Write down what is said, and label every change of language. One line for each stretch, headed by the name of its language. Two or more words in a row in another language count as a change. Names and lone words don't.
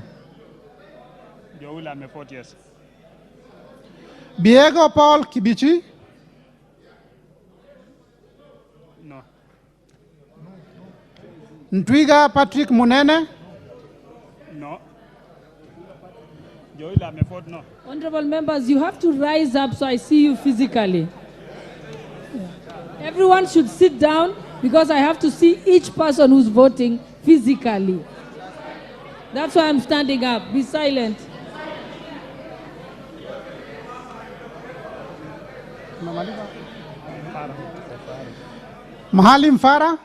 English: Joula me vote yes. Biego Paul Kibichi. No. Ntwiga Patrick Munene. No. Joula me vote no. Honorable members, you have to rise up so I see you physically. Everyone should sit down because I have to see each person who's voting physically. That's why I'm standing up. Be silent. Mahalim Farah.